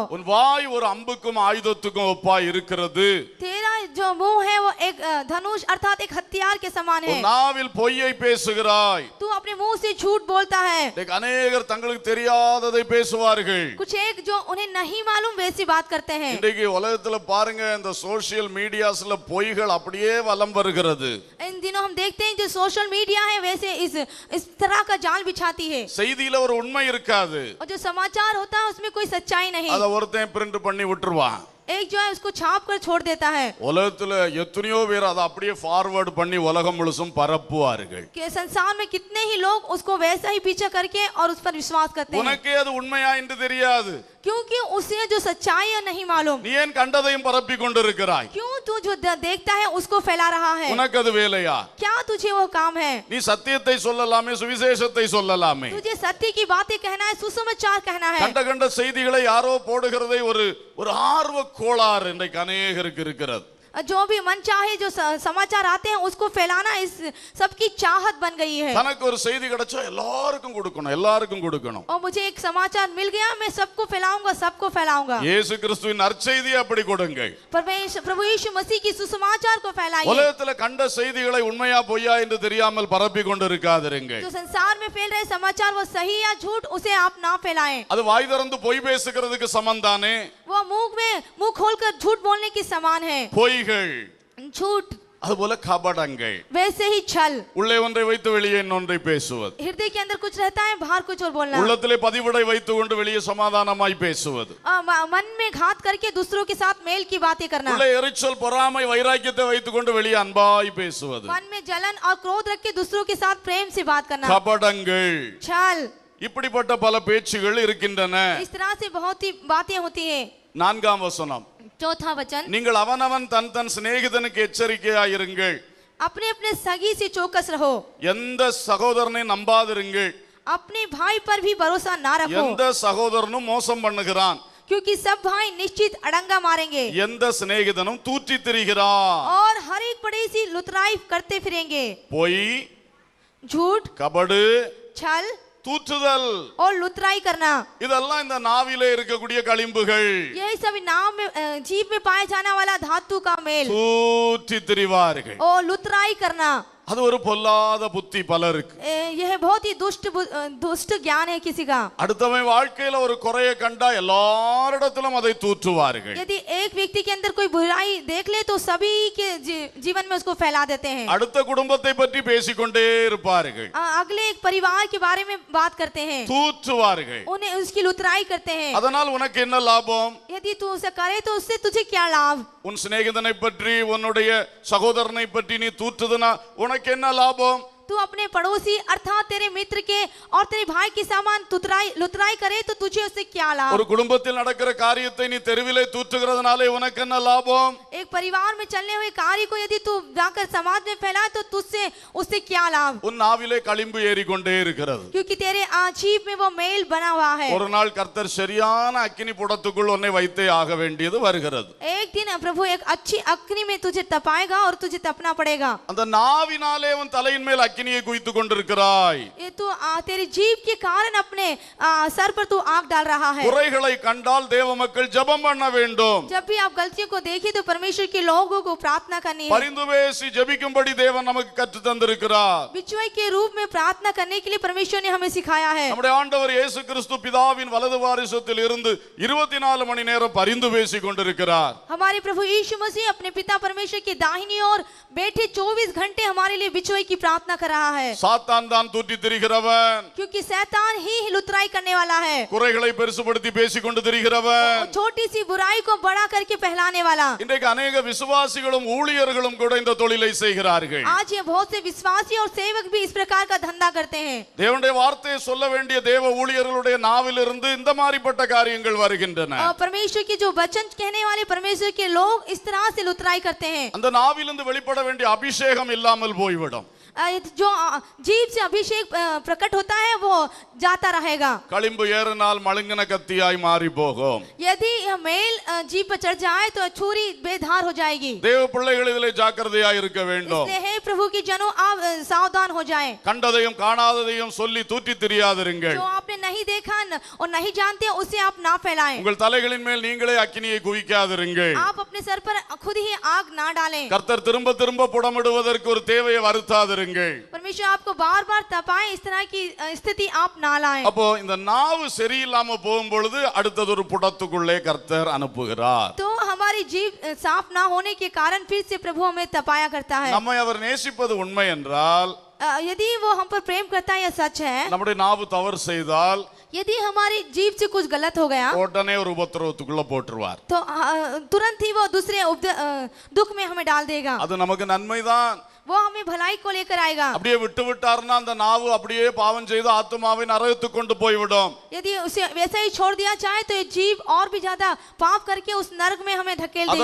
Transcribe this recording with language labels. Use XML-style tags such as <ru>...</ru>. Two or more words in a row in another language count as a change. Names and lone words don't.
<ta>உன் வாய் ஒரு அம்புக்கும் ஆயுதத்துக்கும் ஒப்பாய் இருக்கிறது।</ta> <hi>तेरा जो मुंह है वो एक धनुष अर्थात एक हथियार के समान है।</hi> <ta>உன் நாவில் பொய்யை பேசுகிறாய்।</ta> <hi>तू अपने मुंह से झूठ बोलता है।</hi> <ta>அநேகர் தங்களுக்கு தெரியாததை பேசுவார்கள்।</ta> <hi>कुछ एक जो उन्हें नहीं मालूम वैसी बात करते हैं।</hi> <ta>இன்றைக்கு உலகத்துல பாருங்க, இந்த</ta> <en>social mediasla</en> <ta>பொய்கள் அப்படியே வலம் வருகிறது।</ta> <hi>इन दिनों हम देखते हैं जो</hi> <en>social media</en> <hi>है वैसे इस तरह का जाल बिछाती है,</hi> <ta>செய்தியில ஒரு உண்மை இருக்காது,</ta> <hi>और जो समाचार होता है उसमें कोई सच्चाई नहीं।</hi> <ta>அத ஒருத்தன் பிரிண்ட் பண்ணி விட்டுருவான்।</ta> <hi>एक जो है उसको छाप कर छोड़ देता है।</hi> <ta>உலகத்துல எத்தனையோ பேர் அதை அப்படியே ஃபார்வர்ட் பண்ணி உலகம் முழுசும் பரப்புவார்கள்।</ta> <hi>कि संसार में कितने ही लोग उसको वैसा ही पीछा करके और उस पर विश्वास करते हैं,</hi> <ta>உனக்கே அது உண்மையா என்று தெரியாது।</ta> <hi>क्योंकि उसे जो सच्चाई है नहीं मालूम।</hi> <ta>நீ ஏன் கண்டதையும் பரப்பி கொண்டிருக்கிறாய்?</ta> <hi>क्यों तू जो देखता है उसको फैला रहा है?</hi> <ta>உனக்கு அது வேலையா?</ta> <hi>क्या तुझे वो काम है?</hi> <ta>நீ சத்தியத்தை சொல்லலாமே, சுவிசேஷத்தை சொல்லலாமே,</ta> <hi>तुझे सत्य की बातें कहना है, सुसमाचार कहना है।</hi> <ta>கண்ட கண்ட செய்திகளை யாரோ போடுகிறதை ஒரு ஆர்வ கோளாறு இன்றைக்கு அநேகருக்கு இருக்கிறது।</ta> <hi>जो भी मन चाहे जो समाचार आते हैं उसको फैलाना इस सबकी चाहत बन गई है।</hi> <ta>தனக்கு ஒரு செய்தி கிடைச்சா எல்லாருக்கும் கொடுக்கணும், எல்லாருக்கும் கொடுக்கணும்।</ta> <hi>और मुझे एक समाचार मिल गया मैं सबको फैलाऊंगा, सबको फैलाऊंगा।</hi> <ta>இயேசு கிறிஸ்துவின் நற்செய்தியை அப்படி கொடுங்கள்।</ta> <hi>प्रभु यीशु मसीह की सुसमाचार को फैलाइए।</hi> <ta>உலகத்துல கண்ட செய்திகளை உண்மையா பொய்யா என்று தெரியாமல் பரப்பி கொண்டிருக்காதீர்கள்।</ta> <hi>जो संसार में फैल रहे समाचार वो सही या झूठ उसे आप ना फैलाएं।</hi> <ta>அது வாய் திறந்து பொய் பேசுகிறதுக்கு சமந்தானே।</ta> <hi>वो मुंह खोलकर झूठ बोलने की समान है।</hi> <ta>பொய்கள்,</ta> <hi>झूठ</hi> <ta>அதுபோல கபடங்கள்,</ta> <hi>वैसे ही छल,</hi> <ta>உள்ளே ஒன்றை வைத்து வெளியே இன்னொன்றை பேசுவது,</ta> <hi>हृदय के अंदर कुछ रहता है, बाहर कुछ और बोलना,</hi> <ta>உள்ளத்திலே பதிவிடை வைத்துக் கொண்டு வெளியே சமாதானமாய் பேசுவது,</ta> <hi>मन में घात करके दूसरों के साथ मेल की बातें करना,</hi> <ta>உள்ளே எரிச்சல் பொறாமை வைராக்கியத்தை வைத்துக் கொண்டு வெளியே அன்பாய் பேசுவது,</ta> <hi>मन में जलन और क्रोध रख के दूसरों के साथ प्रेम से बात करना,</hi> <ta>கபடங்கள்.</ta> <hi>छल,</hi> <ta>இப்படிப்பட்ட பல பேச்சுகள் இருக்கின்றன.</ta> <hi>इस तरह से बहुत ही बातें होती है।</hi> <ta>4ஆம் வசனம்,</ta> <hi>चौथा वचन,</hi> <ta>நீங்கள் அவனவன் தன் தன் சிநேகிதனுக்கு எச்சரிக்கையாயிருங்கள்,</ta> <hi>अपने अपने सगी से चौकस रहो,</hi> <ta>எந்த சகோதரனை நம்பாதிருங்கள்,</ta> <hi>अपने भाई पर भी भरोसा ना रखो,</hi> <ta>எந்த சகோதரனும் மோசம் பண்ணுகிறான்,</ta> <hi>क्योंकि सब भाई निश्चित अड़ंगा मारेंगे</hi> <ta>எந்த சிநேகிதனும் தூற்றி திரிகிறான்,</ta> <hi>और हर एक पड़ेसी लुतराई करते फिरेंगे,</hi> <ta>பொய்,</ta> <hi>झूठ,</hi> <ta>கபடு,</ta> <hi>छल</hi> <ta>தூற்றுதல்,</ta> <hi>और लुतराई करना,</hi> <ta>இதெல்லாம் இந்த நாவிலே இருக்கக்கூடிய களிம்புகள்.</ta> <hi>यही सभी नाम में जीभ में पाया जाने वाला धातु का मेल</hi> <ta>தூற்றி திரிவார்கள்.</ta> <hi>और लुतराई करना,</hi> <ta>அது ஒரு பொல்லாத புத்தி பலருக்கு.</ta> <hi>यह बहुत ही दुष्ट ज्ञान है किसी का।</hi> <ta>அடுத்தவன் வாழ்க்கையில ஒரு குறைய கண்டா எல்லாரிடத்திலும் அதை தூற்றுவார்கள்.</ta> <hi>यदि एक व्यक्ति के अंदर कोई बुराई देख ले तो सभी के जीवन में उसको फैला देते हैं,</hi> <ta>அடுத்த குடும்பத்தை பற்றி பேசிக்கொண்டே இருப்பார்கள்,</ta> <hi>अगले एक परिवार के बारे में बात करते हैं,</hi> <ta>தூற்றுவார்கள்.</ta> <hi>उन्हें उसकी लुतराई करते हैं।</hi> <ta>அதனால் உனக்கு என்ன லாபம்?</ta> <hi>यदि तू उसे करे तो उससे तुझे क्या लाभ?</hi> <ta>உன் சிநேகிதனை பற்றி உன்னுடைய சகோதரனை பற்றி நீ தூற்றுதுனா உனக்கு என்ன லாபம்?</ta> <hi>तू अपने पड़ोसी अर्थात तेरे मित्र के और तेरे भाई के सामान लुतराई करे तो तुझे उससे क्या लाभ?</hi> <ta>ஒரு குடும்பத்தில் நடக்கிற காரியத்தை நீ தெருவிலே தூற்றுகிறதுனாலே உனக்கு என்ன லாபம்?</ta> <hi>एक परिवार में चलने हुए कार्य को यदि तू जाकर समाज में फैलाए तो तुझसे उससे क्या लाभ?</hi> <ta>உன் நாவிலே களிம்பு ஏறிக்கொண்டே இருக்கிறது.</ta> <hi>क्योंकि तेरे जीभ में वो मेल बना हुआ है।</hi> <ta>ஒரு நாள் கர்த்தர் சரியான அக்கினி புடத்துக்குள் உன்னை வைத்தே ஆக வேண்டியது வருகிறது.</ta> <hi>एक दिन प्रभु एक अच्छी अग्नि में तुझे तपाएगा और तुझे तपना पड़ेगा।</hi> <ta>அந்த நாவினாலே உன் தலையின் மேல் அக்கினியை குய்த்துக் கொண்டிருக்கிறாய்.</ta> <hi>ये तू तेरी जीभ के कारण अपने सर पर तू आग डाल रहा है।</hi> <ta>குறைகளை கண்டால் தேவ மக்கள் ஜெபம் பண்ண வேண்டும்.</ta> <hi>जब भी आप गलतियों को देखें तो परमेश्वर के लोगों को प्रार्थना करनी है।</hi> <ta>பரிந்து பேசி ஜெபிக்கும்படி தேவன் நமக்கு கற்றுத் தந்திருக்கிறார்.</ta> <hi>बिचवाई के रूप में प्रार्थना करने के लिए परमेश्वर ने हमें सिखाया है।</hi> <ta>நம்முடைய ஆண்டவர் இயேசு கிறிஸ்து பிதாவின் வலது வாரிசத்தில் இருந்து 24 மணி நேரம் பரிந்து பேசிக் கொண்டிருக்கிறார்.</ta> <hi>हमारे प्रभु यीशु मसीह अपने पिता परमेश्वर की दाहिनी ओर बैठे 24 घंटे हमारे लिए बिचवाई की प्रार्थना कर रहा है।</hi> <ta>சாத்தான் தான் தூற்றி திரிகிறவன்,</ta> <hi>क्योंकि शैतान ही लुतराई करने वाला है,</hi> <ta>குறைகளை பெருசுபடுத்தி பேசிக் கொண்டு திரிகிறவன்.</ta> <hi>छोटी सी बुराई को बड़ा करके फैलाने वाला।</hi> <ta>இன்றைக்கு अनेक விசுவாசிகளும் ஊழியர்களும் கூட இந்த தொழிலை செய்கிறார்கள்.</ta> <hi>आज ये बहुत से विश्वासी और सेवक भी इस प्रकार का धंधा करते हैं।</hi> <ta>தேவனுடைய வார்த்தையை சொல்ல வேண்டிய தேவ ஊழியர்களுடைய நாவிலிருந்து இந்த மாதிரிப்பட்ட காரியங்கள் வருகின்றன.</ta> <hi>और परमेश्वर के जो वचन कहने वाले परमेश्वर के लोग इस तरह से लुतराई करते हैं।</hi> <ta>அந்த நாவிலிருந்து வெளிப்பட வேண்டிய அபிஷேகம் இல்லாமல் போய்விடும்.</ta> <hi>जो जीभ से अभिषेक प्रकट होता है वो जाता रहेगा।</hi> <ta>களிம்பு ஏறினால் மழுங்கின கத்தியாய் மாறி போகும்.</ta> <hi>यदि मेल जीभ पर चढ़ जाए तो छुरी बेधार हो जाएगी।</hi> <ta>தேவ பிள்ளைகள் இதிலே ஜாக்கிரதையாய் இருக்க வேண்டும்.</ta> <hi>इसलिए हे प्रभु की जनों आप सावधान हो जाएं।</hi> <ta>கண்டதையும் காணாததையும் சொல்லி தூற்றி திரியாதிருங்கள்.</ta> <hi>जो आपने नहीं देखा और नहीं जानते उसे आप ना फैलाएं।</hi> <ta>உங்கள் தலைகளின் மேல் நீங்களே அக்கினியை குவிக்காதிருங்கள்.</ta> <hi>आप अपने सर पर खुद ही आग ना डालें।</hi> <ta>கர்த்தர் திரும்ப திரும்ப புடமிடுவதற்கு ஒரு தேவையை வருத்தாதிருங்கள்.</ta> <hi>परमेश्वर आपको बार बार तपाए, इस तरह की स्थिति आप ना लाएं।</hi> <ta>அப்போ இந்த நாவு சரியில்லாம போகும் பொழுது அடுத்தது ஒரு புடத்துக்குள்ளே கர்த்தர் அனுப்புகிறார்.</ta> <hi>तो हमारी जीभ साफ ना होने के कारण फिर से प्रभु हमें तपाया करता है।</hi> <ta>நம்மை அவர் நேசிப்பது உண்மை என்றால்,</ta> <hi>यदि वो हम पर प्रेम करता है, यह सच है।</hi> <ta>நம்முடைய நாவு தவறு செய்தால்</ta> <hi>यदि हमारी जीभ से कुछ गलत हो गया</hi> <ta>உடனே ஒரு உபத்திரவத்துக்குள்ள போட்டுருவார்.</ta> <hi>तो तुरंत ही वो दूसरे दुख में हमें डाल देगा।</hi> <ta>அது நமக்கு நன்மைதான்.</ta> <hi>वो हमें भलाई को लेकर आएगा।</hi> <ta>அப்படியே விட்டு விட்டார்னா அந்த நாவு அப்படியே பாவம் செய்து ஆத்துமாவை நரகத்துக்கு கொண்டு போய்விடும்.</ta> <hi>यदि उसे वैसा ही छोड़ दिया जाए तो ये जीव और भी ज्यादा पाप करके उस नरक में हमें धकेल देगी।</hi>